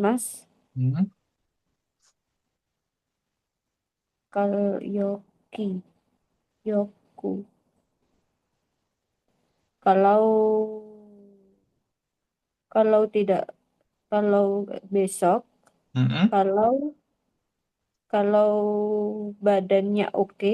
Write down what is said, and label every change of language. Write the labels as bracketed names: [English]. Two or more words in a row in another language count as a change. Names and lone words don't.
[Japanese] 明日からの調子が良ければいけると思います. Hmm. Kalau 良き。良く. [Indonesian] Kalau kalau tidak, kalau besok, Mm-mm. kalau kalau badannya oke,